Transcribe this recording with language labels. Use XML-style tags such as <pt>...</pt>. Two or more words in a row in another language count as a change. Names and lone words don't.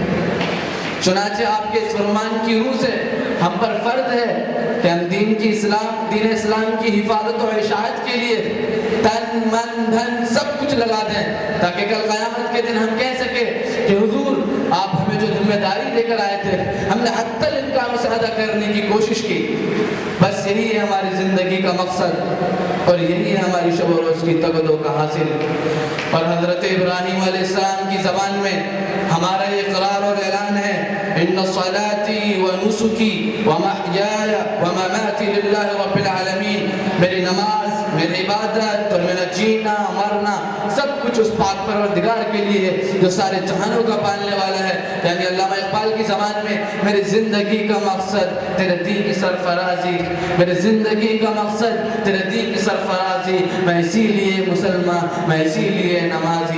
<ur>چنانچہ آپ کے اس فرمان کی روح سے ہم پر فرض ہے کہ ہم دین اسلام کی حفاظت و اشاعت کے لیے تن من دھن سب کچھ لگا دیں، تاکہ کل قیامت کے دن ہم کہہ سکیں کہ حضور آپ ہمیں جو ذمہ داری دے کر آئے تھے ہم نے حتی الامکان اسے ادا کرنے کی کوشش کی۔ بس یہی ہے ہماری زندگی کا مقصد، اور یہی ہے ہماری شب و روز کی تگدو کا حاصل۔ اور حضرت ابراہیم علیہ السلام کی زبان میں ہمارا یہ اقرار اور اعلان ہے،</ur> <ar>ان صلاتی و نسکی و محیای و مماتی للہ رب العالمین۔</ar> <ur>میری نماز، میری عبادت اور میرا جینا مرنا سب کچھ اس پاک پروردگار کے لیے ہے جو سارے جہانوں کا پالنے والا ہے۔ یعنی علامہ اقبال کی زبان میں میری زندگی کا مقصد تیرے دین کی سرفرازی، میری زندگی کا مقصد تیرے دین کی سرفرازی، میں اسی لیے مسلمان، میں اسی لیے نمازی۔</ur>